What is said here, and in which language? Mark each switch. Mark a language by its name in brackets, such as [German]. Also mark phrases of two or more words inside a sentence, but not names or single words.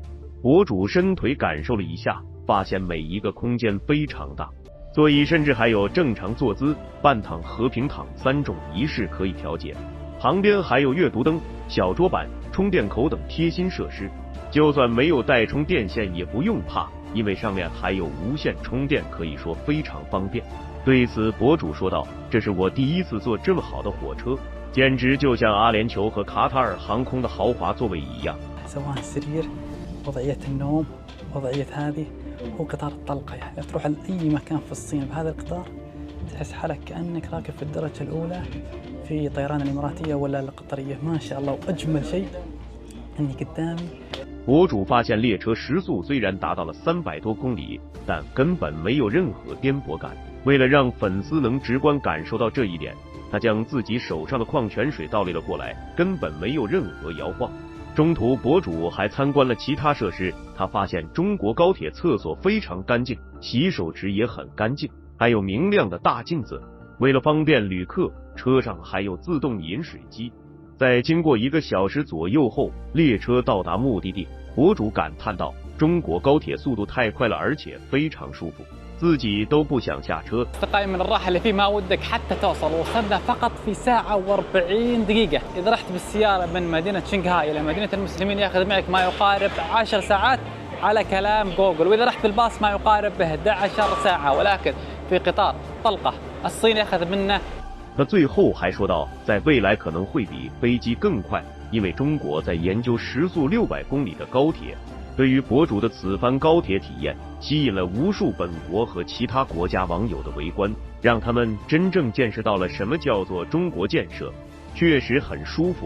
[Chinese] 博主伸腿感受了一下，发现每一个空间非常大，座椅甚至还有正常坐姿、半躺和平躺3种仪式可以调节，旁边还有阅读灯、小桌板、充电口等贴心设施。就算没有带充电线也不用怕，因为上面还有无线充电，可以说非常方便。对此，博主说道：“这是我第一次坐这么好的火车，简直就像阿联酋和卡塔尔航空的豪华座位一样。” [Arabic] سواء السرير وضعية النوم وضعية هذه هو قطار الطلقة يعني تروح لأي مكان في الصين بهذا القطار تحس حالك كأنك راكب في الدرجة الأولى في طيران الإماراتية ولا القطرية ما شاء الله وأجمل شيء إني قدامي。 [Chinese] 博主发现列车时速虽然达到了300多公里，但根本没有任何颠簸感。为了让粉丝能直观感受到这一点，他将自己手上的矿泉水倒立了过来，根本没有任何摇晃。中途博主还参观了其他设施，他发现中国高铁厕所非常干净，洗手池也很干净，还有明亮的大镜子。为了方便旅客，车上还有自动饮水机。在经过1个小时左右后，列车到达目的地。博主感叹道：“中国高铁速度太快了，而且非常舒服，自己都不想下车。” [Arabic] من الراحة اللي فيه ما ودك حتى توصل وصلنا فقط في ساعة و40 دقيقة. إذا رحت بالسيارة من مدينة شنغهاي إلى مدينة المسلمين يأخذ معك ما يقارب 10 ساعات على كلام جوجل، وإذا رحت بالباص ما يقارب 11 ساعة، ولكن في قطار طلقة الصين يأخذ منا。 [Chinese] 他最后还说到，在未来可能会比飞机更快，因为中国在研究时速600公里的高铁。对于博主的此番高铁体验，吸引了无数本国和其他国家网友的围观，让他们真正见识到了什么叫做中国建设，确实很舒服。